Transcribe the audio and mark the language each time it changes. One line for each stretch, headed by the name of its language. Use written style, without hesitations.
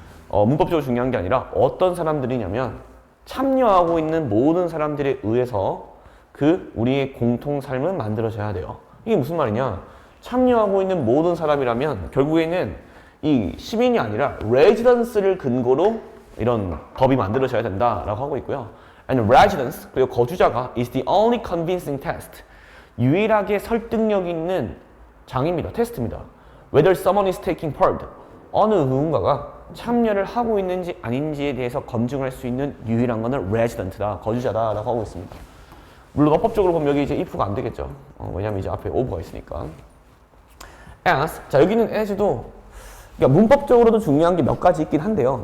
Korean: 문법적으로 중요한 게 아니라 어떤 사람들이냐면 참여하고 있는 모든 사람들에 의해서 그 우리의 공통 삶은 만들어져야 돼요. 이게 무슨 말이냐? 참여하고 있는 모든 사람이라면 결국에는 이 시민이 아니라 residence를 근거로 이런 법이 만들어져야 된다라고 하고 있고요.
English: And residence,
Korean: 그리고 거주자가
English: is the only convincing test,
Korean: 유일하게 설득력 있는 장입니다. 테스트입니다.
English: Whether someone is taking part,
Korean: 어느 누군가가 참여를 하고 있는지 아닌지에 대해서 검증할 수 있는 유일한 거는 resident다, 거주자다라고 하고 있습니다. 물론 어법적으로 보면 여기 이제 if가 안 되겠죠. 왜냐면 이제 앞에 over가 있으니까. as, 자 여기는 as도 그러니까 문법적으로도 중요한 게 몇 가지 있긴 한데요.